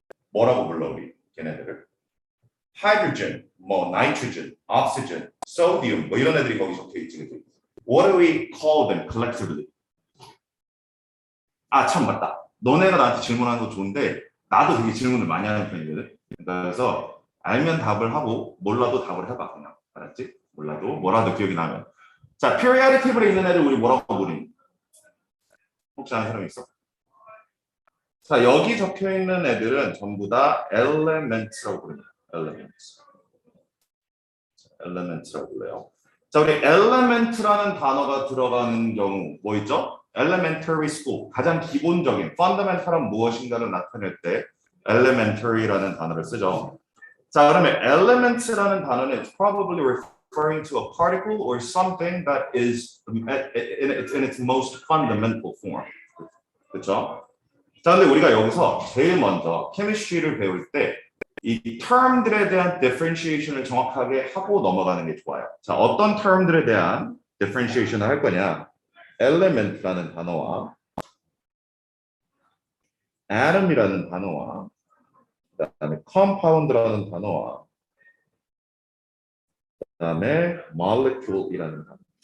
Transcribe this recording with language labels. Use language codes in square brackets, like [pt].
[ko] 뭐라고 불러 우리 걔네들을? Hydrogen, 뭐 nitrogen, oxygen, sodium, 뭐 이런 애들이 거기 적혀 있지, 그치? [en] What do we call them collectively? [ko] 아, 참 맞다. 너네가 나한테 질문하는 거 좋은데 나도 되게 질문을 많이 하는 편이거든. 그래서 알면 답을 하고 몰라도 답을 해봐 그냥. 알았지? 몰라도 뭐라도 기억이 나면. 자, periodic table에 있는 애들 우리 뭐라고 부르니? 혹시 아는 사람 있어? 자, 여기 적혀 있는 애들은 전부 다 elements라고 부릅니다. elements라고 불러요. 자, 우리 element라는 단어가 들어가는 경우 뭐 있죠? elementary school, 가장 기본적인 fundamental한 무엇인가를 나타낼 때 elementary라는 단어를 쓰죠. [en] 자, [ko] 그러면 elements라는 단어는 [en] probably referring to a particle or something that is in its most fundamental form. [ko] 그렇죠? 자, 근데 우리가 여기서 제일 먼저 케미스트리를 배울 때 이 term들에 대한 differentiation을 정확하게 하고 넘어가는 게 좋아요. 자, 어떤 term들에 대한 differentiation을 할 거냐? element라는 단어와 atom이라는 단어와 그다음에 compound라는 단어와 그다음에 molecule이라는 단어.